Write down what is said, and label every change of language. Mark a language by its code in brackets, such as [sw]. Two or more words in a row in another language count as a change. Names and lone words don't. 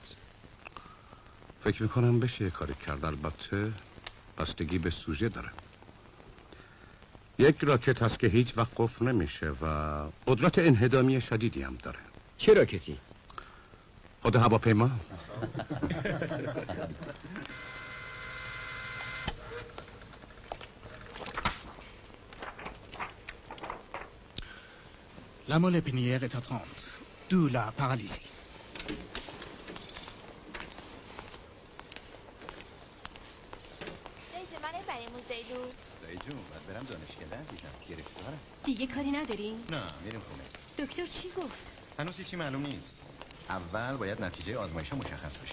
[fa] فکر میکنم بشه یه کاری کرد. البته بستگی به سوژه داره. یک راکت هست که هیچ وقت قفل نمیشه و قدرت انهدامی شدیدی هم داره. چه راکتی؟ خود هواپیما. [fr] La moelle épinière est atteinte, d'où la paralysie. [fa] دایی جون باید برم دانشکده عزیزم. گرفتارم. دیگه کاری ندارین؟ نه میریم خونه. دکتر چی گفت؟ هنوز هیچی معلوم نیست. اول باید نتیجه آزمایش مشخص بشه.